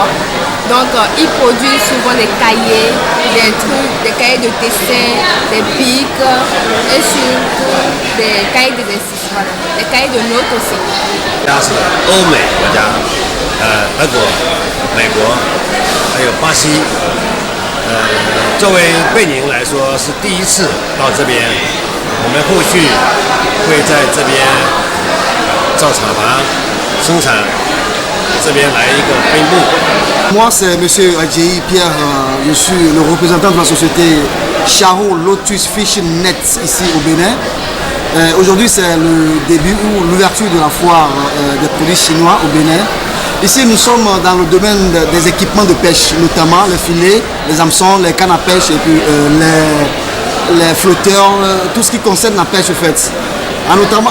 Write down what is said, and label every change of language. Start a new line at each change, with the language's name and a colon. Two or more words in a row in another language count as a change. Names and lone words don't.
French: Donc, ils produisent souvent des cahiers, des cahiers de dessin, des pics et surtout des cahiers d'exercice, voilà, des cahiers de notes aussi.
Chinese: 欧美国家，德国、美国，还有巴西， 作为贝宁来说是第一次到这边，我们后续会在这边造厂房生产，这边来一个分部。
French: Moi, c'est M. Adjei Pierre, je suis le représentant de la société Charo Lotus Fishing Nets ici au Bénin. Aujourd'hui, c'est le début ou l'ouverture de la foire des produits chinois au Bénin. Ici, nous sommes dans le domaine des équipements de pêche, notamment les filets, les hameçons, les cannes à pêche et puis les flotteurs, tout ce qui concerne la pêche en fait.